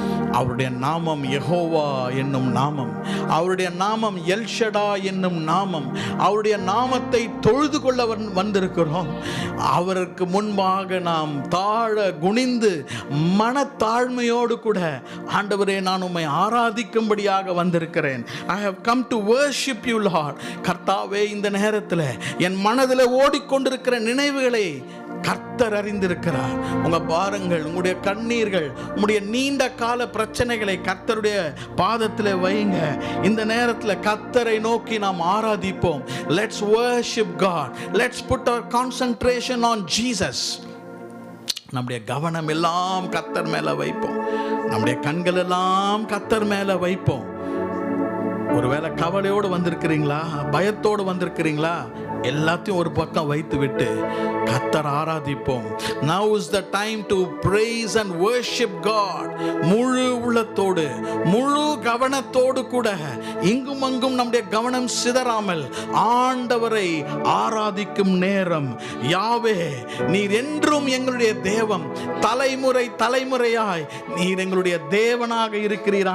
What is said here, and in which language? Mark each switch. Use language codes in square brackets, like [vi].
[ta] அவருடைய நாமம் யெகோவா என்னும் நாமம், அவருடைய நாமம் எல்ஷடா என்னும் நாமம். அவருடைய நாமத்தை தொழுது கொள்ள வந்திருக்கிறோம். அவருக்கு முன்பாக நாம் தாழ குனிந்து மனத்தாழ்மையோடு கூட, ஆண்டவரே நான் உம்மை ஆராதிக்கும்படியாக வந்திருக்கிறேன். [en] I have come to worship you Lord. [ta] கர்த்தாவே, இந்த நேரத்தில் என் மனதில் ஓடிக்கொண்டிருக்கிற நினைவுகளை கர்த்தர் அறிந்திருக்கிறார். உங்க பாரங்கள், உங்களுடைய கண்ணீர்கள், உங்களுடைய நீண்ட கால பிரச்சனைகளை கர்த்தருடைய பாதத்தில் வைங்க. இந்த நேரத்தில் கர்த்தரை நோக்கி நாம் ஆராதிப்போம். [en] Let's worship God. Let's put our concentration on Jesus. [ta] நம்முடைய கவனம் எல்லாம் கர்த்தர் மேல வைப்போம். நம்முடைய கண்கள் எல்லாம் கர்த்தர் மேல வைப்போம். ஒருவேளை கவலையோடு வந்திருக்கிறீங்களா, பயத்தோடு வந்திருக்கிறீங்களா, எல்லாத்தையும் ஒரு பக்கம் வைத்து விட்டு கர்த்தர் ஆராதிப்போம். [en] Now is the time to praise and worship God. [ta] முழு உள்ளத்தோடு, முழு கவனத்தோடு கூட, இங்கும் அங்கும் நம்முடைய கவனம் சிதறாமல் ஆண்டவரை ஆராதிக்கும் நேரம். யாவே, நீர் என்றும் எங்களுடைய தேவன், தலைமுறை தலைமுறையாய் நீர் எங்களுடைய தேவனாக இருக்கிறீர்.